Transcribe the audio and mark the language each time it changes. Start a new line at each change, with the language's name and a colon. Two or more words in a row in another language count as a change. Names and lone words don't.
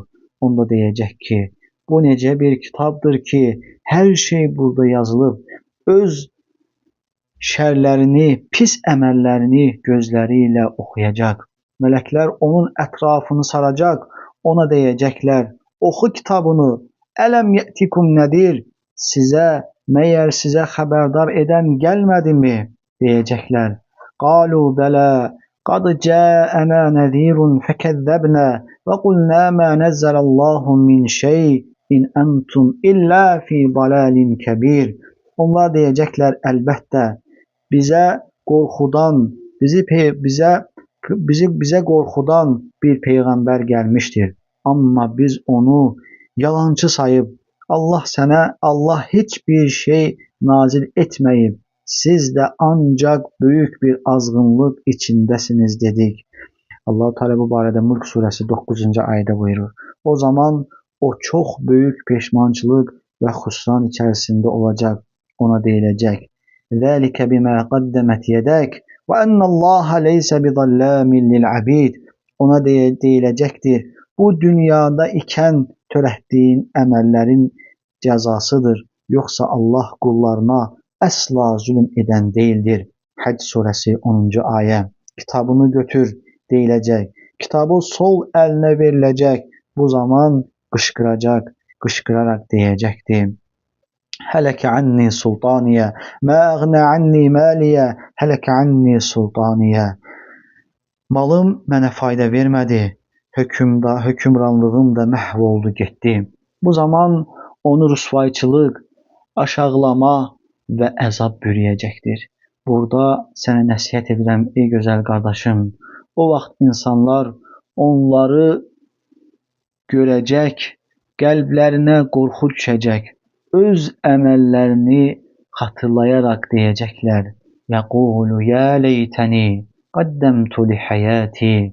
Azerbaijani: Onda deyəcək ki, bu necə bir kitabdır ki, hər şey burada yazılıb, öz şərlərini, pis əməllərini gözləri ilə oxuyacaq. Mələklər onun ətrafını saracaq, ona deyəcəklər: oxu kitabını,
Arabic: ألم يأتكم
Azerbaijani: nədir? Məyər sizə xəbərdar edən gəlmədimi? Deyəcəklər:
Arabic: قالوا بلى قد جاءنا نذير فكذبنا وقلنا ما نزل الله من شيء إن أنتم إلا في ضلال كبير.
Turkish: Onlar diyecekler elbette bize korkudan, bize korkudan bir peygamber gelmiştir. Ama biz onu yalancı sayıp Allah hiçbir şey nazil etmeyip siz de ancak büyük bir azgınlık içindesiniz dedik.
Azerbaijani: Allah-u Teala bu barədə Mulk suresi 9.
Turkish: ayda buyurur. O zaman o çok büyük peşmançılık ve husran içerisinde olacak. Ona deyilecek. ذَٰلِكَ بِمَا قَدَّمَتْ يَدَكْ وَاَنَّ اللّٰهَ لَيْسَ بِظَلَّامٍ لِلْعَبِيدِ. Ona deyilecektir.
Azerbaijani: Bu dünyada iken törətdiyin əməllərin cəzasıdır.
Turkish: Yoksa Allah kullarına asla zulüm eden değildir. Hac suresi 10. ayet. Kitabını götür deyilecek. Kitabı sol eline verilecek. Bu zaman kışkırarak diyecekti.
Arabic: هلك عني سلطانيه، ما أغنى عني ماليه، هلك عني سلطانيه.
Azerbaijani: Malım mənə fayda vermedi, hökümranlığım da məhv oldu getdi. Bu zaman onu rüsvayçılık, aşağılama ve əzab bürüyecektir. Burada sənə nəsihət edirəm ey gözəl qardaşım.
Turkish: O vaxt insanlar onları görecek, kalplerine korku düşecek, öz əməllərini hatırlayarak diyecekler.
Arabic: يقول يا ليتني قدمت لحياتي.